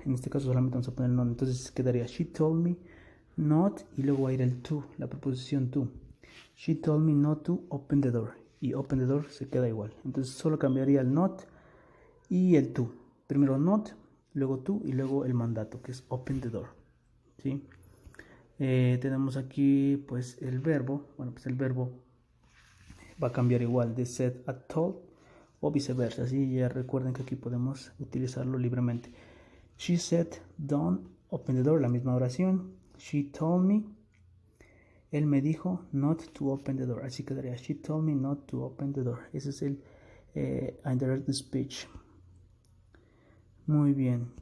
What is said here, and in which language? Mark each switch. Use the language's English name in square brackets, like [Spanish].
[Spanish] En este caso solamente vamos a poner el not. Entonces quedaría [English] she told me not [Spanish] y luego va a ir el to, la preposición to. [English] She told me not to open the door. [Spanish] Y [English] open the door [Spanish] se queda igual. Entonces solo cambiaría el not y el to. Primero not, luego to y luego el mandato, que es [English] open the door. [Spanish] ¿Sí? Tenemos aquí pues el verbo. Bueno, pues el verbo va a cambiar igual de said a told o viceversa. Así ya recuerden que aquí podemos utilizarlo libremente. [English] She said don't open the door, [Spanish] la misma oración. [English] She told me, [Spanish] él me dijo [English] not to open the door. [Spanish] Así quedaría [English] she told me not to open the door. [Spanish] Ese es el indirect speech. Muy bien.